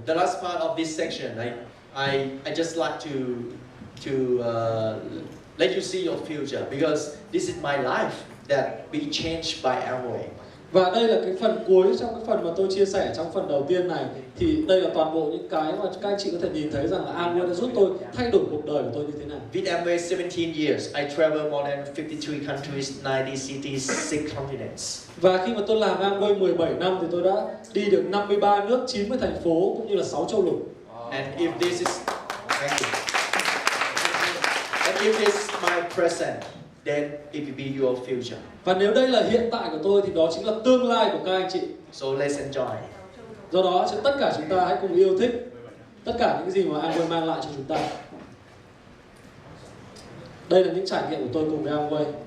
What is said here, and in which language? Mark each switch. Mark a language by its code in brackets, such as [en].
[en] The last part of this section, I just like to let you see your future because this is my life. that be changed by Amway. [vi] Và đây là cái phần cuối trong cái phần mà tôi chia sẻ trong phần đầu tiên này. Thì đây là toàn bộ những cái mà các anh chị có thể nhìn thấy rằng là Amway đã giúp tôi thay đổi cuộc đời của tôi như thế nào. [en] With Amway 17 years, I travel more than 53 countries, 90 cities, 6 continents. [vi] Và khi mà tôi làm Amway 17 năm thì tôi đã đi được 53 nước, 90 thành phố cũng như là 6 châu lục. [en] And if this is, thank you. And if it's my present, then it will be your future. [vi] Và nếu đây là hiện tại của tôi thì đó chính là tương lai của các anh chị. [en] So let's enjoy. [vi] Do đó tất cả chúng ta hãy cùng yêu thích tất cả những gì mà Amway mang lại cho chúng ta. Đây là những trải nghiệm của tôi cùng với Amway.